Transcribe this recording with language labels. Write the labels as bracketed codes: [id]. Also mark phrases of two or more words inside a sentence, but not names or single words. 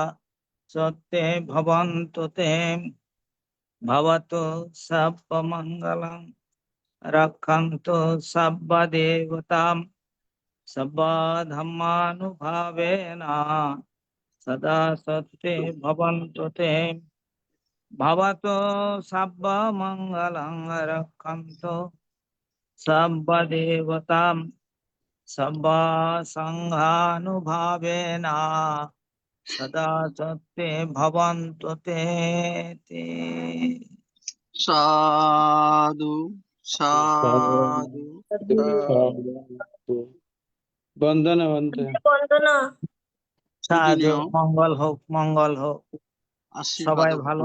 [pi] सत्ये भवन्तु ते भवतु सर्वमङ्गलं रक्षन्तु सर्वदेवतां सर्वा धर्मानुभावेन सदा सत्ये भवन्तु ते भवतु सर्वमङ्गलं रक्षन्तु सर्वदेवतां सर्वा सङ्घानुभावेन सदा सत्ये भवन्तु ते [bn] সাধু সাধু সাধু। বন্দনা বন্দে বন্দনা। সাধু, পূজনীয় মঙ্গল হোক, মঙ্গল হোক। আশীর্বাদ সবাই ভালো